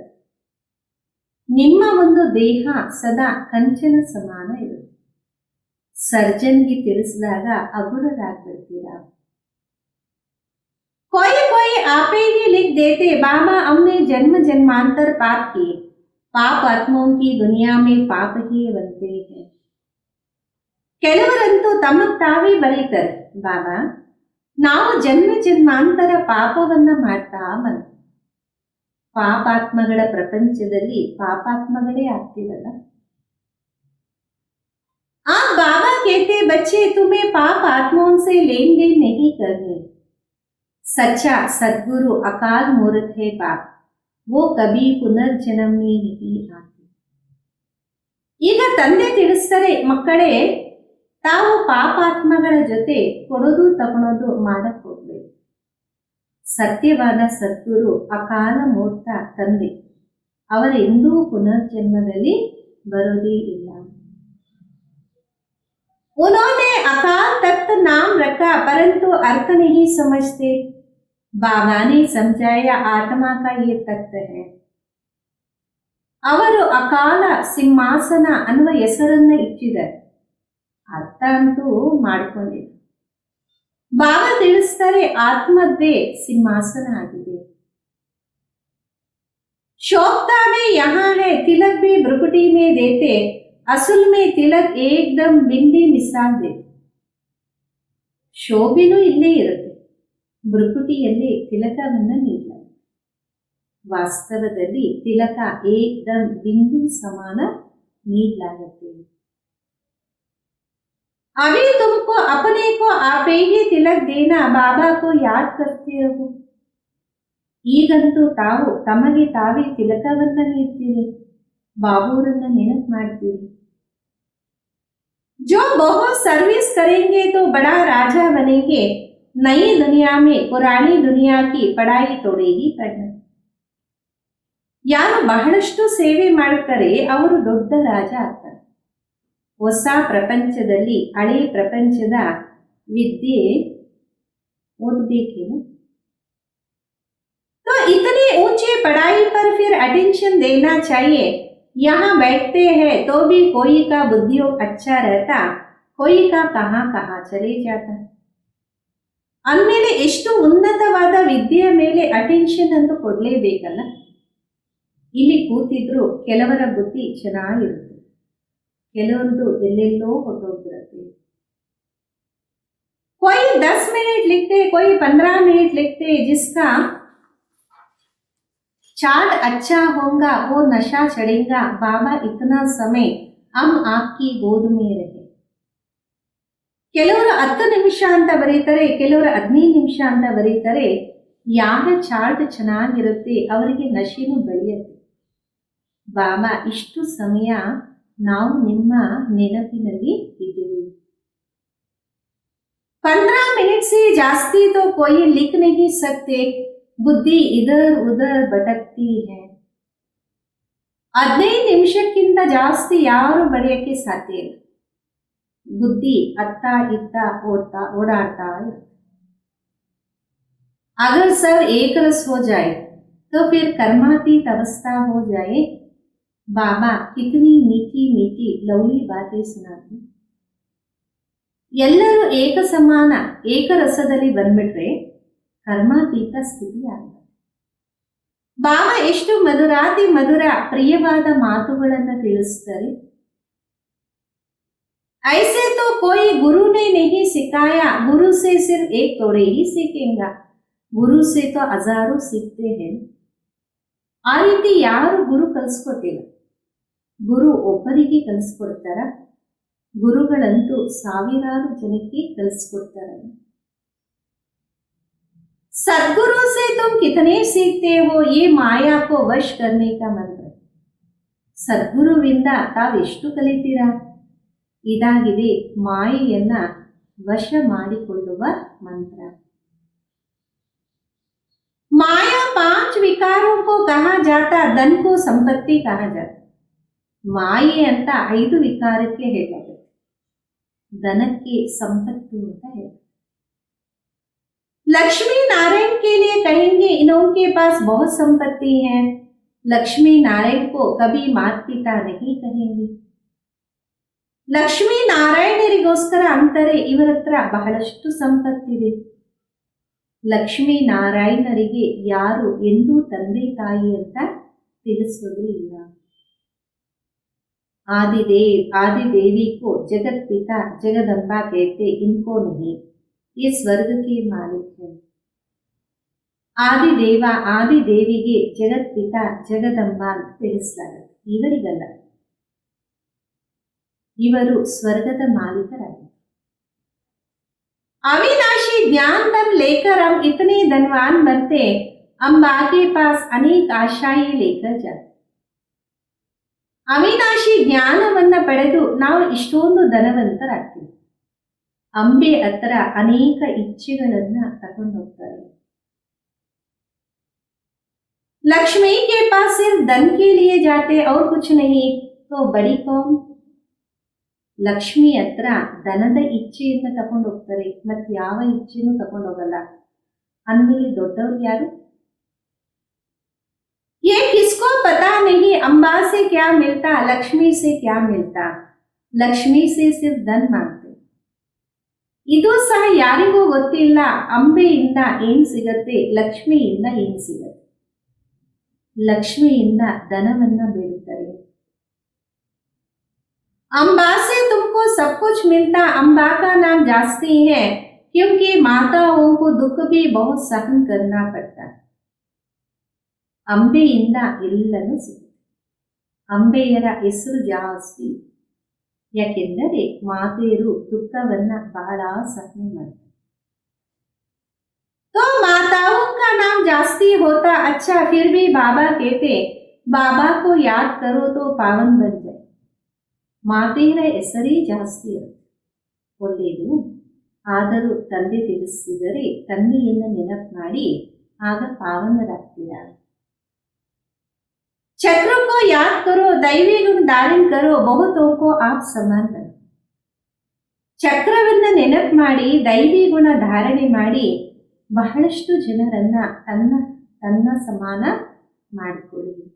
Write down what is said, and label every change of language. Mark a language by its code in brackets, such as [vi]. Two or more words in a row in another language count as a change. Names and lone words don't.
[kn] ನಿಮ್ಮ ಒಂದು ದೇಹ ಸದಾ ಕಂಚನ ಸಮಾನ ಇರುತ್ತೆ, ಸರ್ಜನ್ಗೆ ತಿಳಿಸಿದಾಗ ಹಗುರರಾಗ್ಬಿಡ್ತೀರಾ. [hi] कोई कोई आपे ही लिख देते बाबा हमने जन्म जन्मांतर पाप किए, पाप आत्माओं की दुनिया में पाप ही बनते हैं. [kn] ಕೆಲವರಂತೂ ತಮಗೆ ತಾವೇ ಬರೀತಾರೆ, ಬಾಬಾ ನಾವು ಜನ್ಮ ಜನ್ಮಾಂತರ ಪಾಪವನ್ನ ಮಾಡ್ತಾ ಬಂದ. ಪಾಪಾತ್ಮಗಳ ಪ್ರಪಂಚದಲ್ಲಿ ಪಾಪಾತ್ಮಗಳೇ ಆಗ್ತೀವಲ್ಲ. [hi] आप बाबा कहते बच्चे तुम्हें पाप आत्माओं से लेन देन नहीं करनी. सच्चा सद्गुरु अकाल मूर्त है बाप, वो कभी पुनर्जन्म में नहीं आते. [kn] ಈಗ ತಂದೆ ತಿಳಿಸ್ತಾರೆ, ಮಕ್ಕಳೇ ತಾವು ಪಾಪಾತ್ಮಗಳ ಜೊತೆ ಕೊಡೋದು ತಗೊಳೋದು ಮಾಡಕ್ ಹೋಗ್ಬೇಕು. ಸತ್ಯವಾದ ಸದ್ಗುರು ಅಕಾಲ ಮೂರ್ತ ತಂದೆ, ಅವರೆಂದೂ ಪುನರ್ಜನ್ಮದಲ್ಲಿ ಬರೋದೇ ಇಲ್ಲ. [hi] उन्होंने अकाल तख्त नाम रखा परंतु अर्थ नहीं समझते. बाबा ने समझाया आत्मा का ये तख्त है. [kn] ಅವರು ಅಕಾಲ ಸಿಂಹಾಸನ ಅನ್ನುವ ಹೆಸರನ್ನ ಇಟ್ಟಿದ್ದಾರೆ, ಅರ್ಥ ಅಂತೂ ಮಾಡ್ಕೊಂಡಿಲ್ಲ. ಬಾಬಾ ತಿಳಿಸ್ತಾರೆ ಆತ್ಮದ್ದೇ ಸಿಂಹಾಸನ ಆಗಿದೆ. [hi] शोभता में यहाँ है, तिलक भी भ्रुकुटी में देते, असल में तिलक एकदम बिंदी मिसाल देते. [kn] ಶೋಭೆನೂ ಇಲ್ಲೇ ಇರುತ್ತೆ, ಭ್ರುಕುಟಿಯಲ್ಲಿ ತಿಲಕವನ್ನ ನೀಡಲಾಗಿದೆ. ವಾಸ್ತವದಲ್ಲಿ ತಿಲಕ ಏಕದಮ್ ಬಿಂದು ಸಮಾನ ನೀಡಲಾಗುತ್ತೆ. [hi] अभी तुमको अपने को आपे ही तिलक देना बाबा को याद करते रहो. [kn] ಈಗಂತೂ ತಾವು ತಮಗೆ ತಾವೇ ತಿಲಕವನ್ನ ನೀಡ್ತೀರಿ, ಬಾಬೂರನ್ನ ನೆನಪು ಮಾಡ್ತೀರಿ. [hi] जो बहुत सर्विस करेंगे तो बड़ा राजा बनेंगे, नई दुनिया में पुरानी दुनिया की पढ़ाई थोड़ी ही पढ़ना. [kn] ಯಾರು ಬಹಳಷ್ಟು ಸೇವೆ ಮಾಡ್ತಾರೆ ಅವರು ದೊಡ್ಡ ರಾಜ ಆಗ್ತಾರೆ. ಹೊಸ ಪ್ರಪಂಚದಲ್ಲಿ ಹಳೆ ಪ್ರಪಂಚದ ವಿದ್ಯೆ ಓದಬೇಕೇನು. [hi] तो इतनी ऊंची पढ़ाई पर फिर अटेंशन देना चाहिए. यहाँ बैठते हैं तो भी कोई का बुद्धियोग अच्छा रहता, कोई का कहाँ कहाँ चले जाता. [kn] ಅಂದಮೇಲೆ ಎಷ್ಟು ಉನ್ನತವಾದ ವಿದ್ಯೆಯ ಮೇಲೆ ಅಟೆನ್ಷನ್ ಅಂತ ಕೊಡಲೇಬೇಕಲ್ಲ. ಇಲ್ಲಿ ಕೂತಿದ್ರು ಕೆಲವರ ಬುದ್ಧಿ ಚೆನ್ನಾಗಿರುತ್ತೆ, ಕೆಲವರದು ಎಲ್ಲೆಲ್ಲೋ ಹೊರಟೋಗ್ಬಿಡುತ್ತೆ. [hi] कोई 10 मिनट लिखते, कोई 15 मिनट लिखते, जिसका चार्ट अच्छा होगा वो नशा चढ़ेगा. बाबा इतना समय हम आपकी गोद में रहे. [kn] ಕೆಲವರು 10 ನಿಮಿಷ ಅಂತ ಬರೀತಾರೆ, ಕೆಲವರು 15 ನಿಮಿಷ ಅಂತ ಬರೀತಾರೆ. ಯಾರ ಚಾರ್ಟ್ ಚೆನ್ನಾಗಿರುತ್ತೆ ಅವರಿಗೆ ನಶೆನೂ ಬೆಳೆಯುತ್ತೆ. ಬಾಬಾ ಇಷ್ಟು ಸಮಯ ನಾವು ನಿಮ್ಮ ನೆನಪಿನಲ್ಲಿ ಇದ್ದೀವಿ. [hi] 15 मिनट से ಜಾಸ್ತಿ तो कोई लिख नहीं सकते, बुद्धि इधर उधर भटकती है. [kn] 15 ನಿಮಿಷಕ್ಕಿಂತ ಜಾಸ್ತಿ ಯಾರು ಬರೆಯಕ್ಕೆ ಸಾಧ್ಯ ಇಲ್ಲ. ಬುದ್ಧಿ ಅತ್ತ ಇತ್ತ ಓಡಾಡ್ತಾ ಇರುತ್ತೆ. [hi] अगर सब एक रस हो जाए तो फिर कर्मातीत अवस्था हो जाए. बाबा कितनी मीठी मीठी लवली बातें सुनाते. [kn] ಎಲ್ಲರೂ ಏಕ ಸಮಾನ ಏಕರಸದಲ್ಲಿ ಬಂದ್ಬಿಟ್ರೆ ಕರ್ಮಾತೀತ ಸ್ಥಿತಿ ಆಗುತ್ತೆ. ಬಾಬಾ ಎಷ್ಟು ಮಧುರಾತಿ ಮಧುರ ಪ್ರಿಯವಾದ ಮಾತುಗಳನ್ನು ತಿಳಿಸ್ತಾರೆ. [hi] ऐसे तो कोई गुरु ने नहीं सिखाया, गुरु से सिर्फ एक थोड़े ही सीखेंगे, गुरु से तो हजारों सीखते हैं. [kn] ಆ ರೀತಿ ಯಾರು ಗುರು ಕಲಿಸ್ಕೊಟ್ಟಿಲ್ಲ. ಗುರು ಒಬ್ಬರಿಗೆ ಕಲಿಸ್ಕೊಡ್ತಾರ, ಗುರುಗಳಂತೂ ಸಾವಿರಾರು ಜನಕ್ಕೆ ಕಲಿಸ್ಕೊಡ್ತಾರಲ್ಲ. [hi] सदगुरु से तुम कितने सीखते हो, ये माया को वश करने का मंत्र. [kn] ಸದ್ಗುರುವಿಂದ ತಾವೆಷ್ಟು ಕಲಿತೀರಾ? ಇದಾಗಿದೆ ಮಾಯೆಯನ್ನ ವಶ ಮಾಡಿಕೊಳ್ಳುವ ಮಂತ್ರ. [hi] माया 5 विकारों को कहा जाता, धन को संपत्ति कहा जाता. [kn] ಮಾಯೆ ಅಂತ 5 ವಿಕಾರಕ್ಕೆ ಹೇಳಲಾಗುತ್ತೆ, ಧನಕ್ಕೆ ಸಂಪತ್ತು ಅಂತ ಹೇಳ. [hi] लक्ष्मी नारायण के लिए कहेंगे इनके पास बहुत संपत्ति है. लक्ष्मी नारायण को कभी माता पिता नहीं कहेंगे. [kn] ಲಕ್ಷ್ಮೀ ನಾರಾಯಣರಿಗೋಸ್ಕರ ಅಂತಾರೆ ಇವರ ಹತ್ರ ಬಹಳಷ್ಟು ಸಂಪತ್ತಿದೆ. ಲಕ್ಷ್ಮೀ ನಾರಾಯಣರಿಗೆ ಯಾರು ಎಂದೂ ತಂದೆ ತಾಯಿ ಅಂತ ತಿಳಿಸೋದೇ ಇಲ್ಲ. [hi] आदिदेवी को जगत पिता जगदम्बा कहते, इनको नहीं, ये स्वर्ग के मालिक है. [kn] ಆದಿದೇವ ಆದಿದೇವಿಗೆ ಜಗತ್ ಪಿತಾ ಜಗದಂಬ ಅಂತ ತಿಳಿಸಲಾಗುತ್ತೆ, ಇವರಿಗಲ್ಲ. ಇವರು ಸ್ವರ್ಗದ ಮಾಲೀಕರಾಗಿದ್ದಾರೆ. [hi] अविनाशी ज्ञान धन लेकर हम इतने धनवान बनते, हम बाके पास अनेक आशाएं लेकर जाते. [kn] ಅವಿನಾಶಿ ಜ್ಞಾನವನ್ನ ಪಡೆದು ನಾವು ಇಷ್ಟೊಂದು ಧನವಂತರಾಗ್ತೀವಿ. ಅಂಬೆ ಹತ್ರ ಅನೇಕ ಇಚ್ಛೆಗಳನ್ನ ತಗೊಂಡು ಹೋಗ್ತಾರೆ. [hi] लक्ष्मी के पास सिर्फ धन के लिए जाते और कुछ नहीं, तो बड़ी कौन? [kn] ಲಕ್ಷ್ಮಿ ಹತ್ರ ಧನದ ಇಚ್ಛೆಯನ್ನು ತಗೊಂಡು ಹೋಗ್ತಾರೆ, ಮತ್ತೆ ಯಾವ ಇಚ್ಛೆನೂ ತಗೊಂಡು ಹೋಗಲ್ಲ. ಅಂದ್ಮೇಲೆ ದೊಡ್ಡವ್ರು ಯಾರು? [hi] ये किसको पता नहीं, अंबा से क्या मिलता, लक्ष्मी से क्या मिलता. लक्ष्मी से सिर्फ धन मांगते. [kn] ಇದು ಸಹ ಯಾರಿಗೂ ಗೊತ್ತಿಲ್ಲ. ಅಂಬೆಯಿಂದ ಏನ್ ಸಿಗತ್ತೆ, ಲಕ್ಷ್ಮಿಯಿಂದ ಏನ್ ಸಿಗತ್ತೆ. ಲಕ್ಷ್ಮಿಯಿಂದ ಧನವನ್ನ ಬೇಡುತ್ತಾರೆ. [hi] अंबा से तुमको सब कुछ मिलता, अंबा का नाम जास्ती है क्योंकि माताओं को दुख भी बहुत सहन करना पड़ता है. [kn] ಅಂಬೆಯಿಂದ ಎಲ್ಲನೂ ಸಿಗುತ್ತೆ. ಅಂಬೆಯರ ಹೆಸರು ಜಾಸ್ತಿ, ಯಾಕೆಂದರೆ ಮಾತೆಯರು ದುಃಖವನ್ನ ಬಹಳ ಸಹನೆ ಮಾಡ್ತಾರೆ. [hi] तो माताओं का नाम जास्ती होता अच्छा, फिर भी बाबा कहते बाबा को याद करो तो पावन बन जाए. [kn] ಮಾತೆಯರ ಹೆಸರೇ ಜಾಸ್ತಿ ಇರುತ್ತೆ, ಒಳ್ಳೆಯದು. ಆದರೂ ತಂದೆ ತಿಳಿಸಿದರೆ ತಂದೆಯನ್ನು ನೆನಪು ಮಾಡಿ ಆಗ ಪಾವನರಾಗ್ತೀರಾ. [hi] चक्र को याद करो, दैवी गुण धारण करो, बहुतों को आप समान बनो. [kn] ಚಕ್ರವನ್ನ ನೆನಪು ಮಾಡಿ ದೈವಿ ಗುಣ ಧಾರಣೆ ಮಾಡಿ ಬಹಳಷ್ಟು ಜನರನ್ನ ತನ್ನ ಸಮಾನ ಮಾಡಿಕೊಳ್ಳಿ.